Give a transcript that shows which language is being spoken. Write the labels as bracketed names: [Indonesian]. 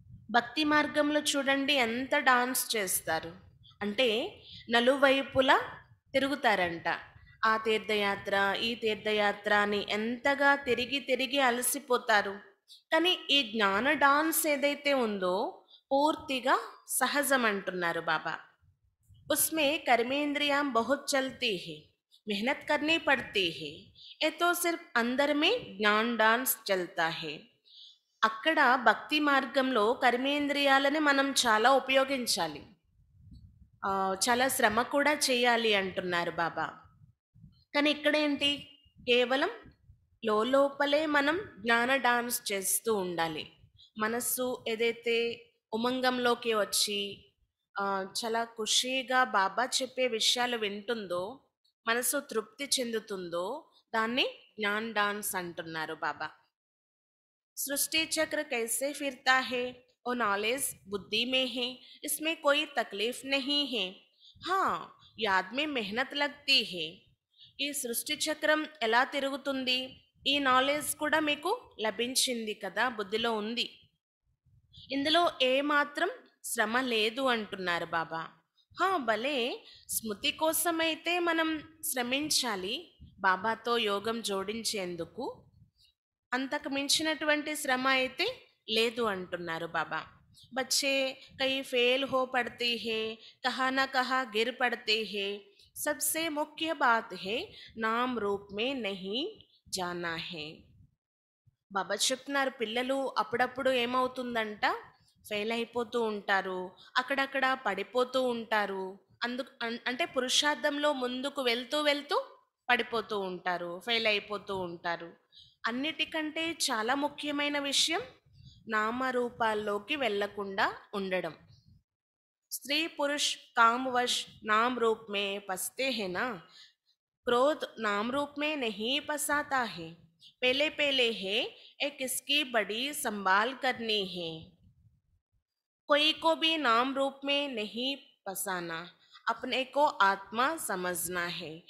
[Telugu] భక్తి మార్గంలో చూడండి ఎంత డాన్స్ చేస్తారు అంటే నలువైపులా తిరుగుతారంట. ఆ తీర్థయాత్ర ఈ తీర్థయాత్ర అని ఎంతగా తిరిగి తిరిగి అలసిపోతారు. కానీ ఈ జ్ఞాన డాన్స్ ఏదైతే ఉందో పూర్తిగా సహజం అంటున్నారు బాబా. [Hindi] उसमें कर्मेंद्रियां बहुत चलती है, मेहनत करनी पड़ती है. ये तो सिर्फ अंदर में ज्ञान डांस चलता है. [Telugu] అక్కడ భక్తి మార్గంలో కర్మేంద్రియాలని మనం చాలా ఉపయోగించాలి, చాలా శ్రమ కూడా చేయాలి అంటున్నారు బాబా. కానీ ఇక్కడేంటి, కేవలం లోపలే మనం జ్ఞాన డాన్స్ చేస్తూ ఉండాలి. మనస్సు ఏదైతే ఉమంగంలోకి వచ్చి చాలా ఖుషీగా బాబా చెప్పే విషయాలు వింటుందో, మనసు తృప్తి చెందుతుందో దాన్ని జ్ఞాన్ డాన్స్ అంటున్నారు బాబా. [Hindi] सृष्टि चक्र कैसे फिरता है, वो नॉलेज बुद्धि में है, इसमें कोई तकलीफ नहीं है. हाँ, याद में मेहनत लगती है. [Telugu] ఈ సృష్టి చక్రం ఎలా తిరుగుతుంది, ఈ నాలెడ్జ్ కూడా మీకు లభించింది కదా, బుద్ధిలో ఉంది. ఇందులో ఏ మాత్రం శ్రమ లేదు అంటున్నారు బాబా. భలే స్మృతి కోసమైతే మనం శ్రమించాలి బాబాతో యోగం జోడించేందుకు. అంతకు మించినటువంటి శ్రమ అయితే లేదు అంటున్నారు బాబా. [Hindi] बच्चे कहीं फेल हो पड़ते हैं, कहाँ ना कहाँ गिर पड़ते हैं. सबसे मुख्य बात है नाम रूप में नहीं जाना है. [Telugu] బాబా చెప్తున్నారు, పిల్లలు అప్పుడప్పుడు ఏమవుతుందంట, ఫెయిల్ అయిపోతూ ఉంటారు, అక్కడక్కడ పడిపోతూ ఉంటారు. అంటే పురుషార్థంలో ముందుకు వెళ్తూ వెళ్తూ పడిపోతూ ఉంటారు, ఫెయిల్ అయిపోతూ ఉంటారు. అన్నిటికంటే చాలా ముఖ్యమైన విషయం నామరూపాల్లోకి వెళ్లకుండా ఉండడం. [Hindi] స్త్రీ పురుష్ కామవశ్ నాम रूप में फंसते हैं ना, क्रोध नाम रूप में नहीं फंसाता है. पहले पहले है एक किसकी बड़ी संभाल करनी है, कोई को भी नाम रूप में नहीं बसाना, अपने को आत्मा समझना है।